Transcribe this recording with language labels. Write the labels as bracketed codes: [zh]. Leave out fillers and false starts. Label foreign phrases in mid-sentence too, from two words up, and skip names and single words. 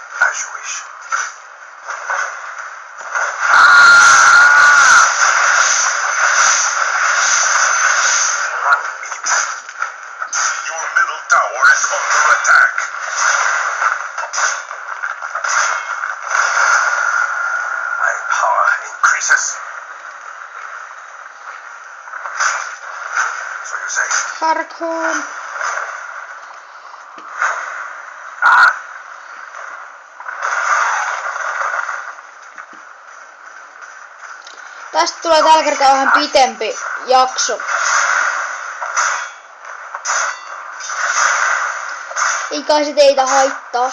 [en] As you wish. Run immediately. Your middle tower is under attack. My power increases. So you say? Harkoon. [fi] Tästä tulee tällä kertaa vähän pitempi jakso. Ei kai se teitä haittaa.